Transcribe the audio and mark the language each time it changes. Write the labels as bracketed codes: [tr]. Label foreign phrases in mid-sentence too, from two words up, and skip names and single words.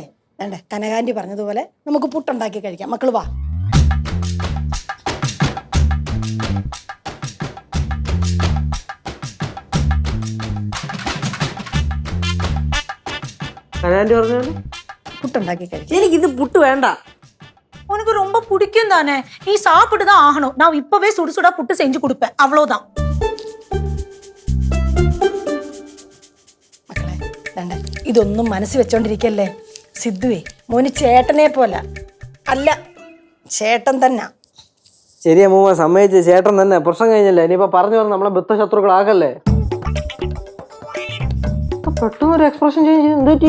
[ml] വേണ്ടേ കനകാന്റി പറഞ്ഞതുപോലെ നമുക്ക് പുട്ടുണ്ടാക്കി കഴിക്കാം. മക്കള് വാ. കനാൻറ്റി പറഞ്ഞാല് പുട്ടുണ്ടാക്കി കഴിക്കാം. എനിക്കിത് പുട്ട് വേണ്ട. [ta] உனக்கு ரொம்ப பிடிக்கும் தானே, நீ சாப்பிட்டு தான் ஆகணும். நான் இப்பவே சுடு சுடா புட்டு செஞ்சு கொடுப்பேன், அவ்வளவுதான். [ml] മക്കളെ വേണ്ട ഇതൊന്നും മനസ്സിൽ വെച്ചോണ്ടിരിക്കല്ലേ. സിദ്ധുവേ മോന് ചേട്ടനെ പോലെ അല്ല, ചേട്ടൻ തന്നെ. ശരി അമ്മൂമ്മ സമ്മതിച്ച്. ചേട്ടൻ തന്നെ. പ്രശ്നം കഴിഞ്ഞല്ലേ. ഇനിയിപ്പോ പറഞ്ഞു പറഞ്ഞ് നമ്മളെ ബദ്ധശത്രുക്കളാകല്ലേ. പെട്ടെന്നൊരു [en] expression change [ml] എന്ത് പറ്റി?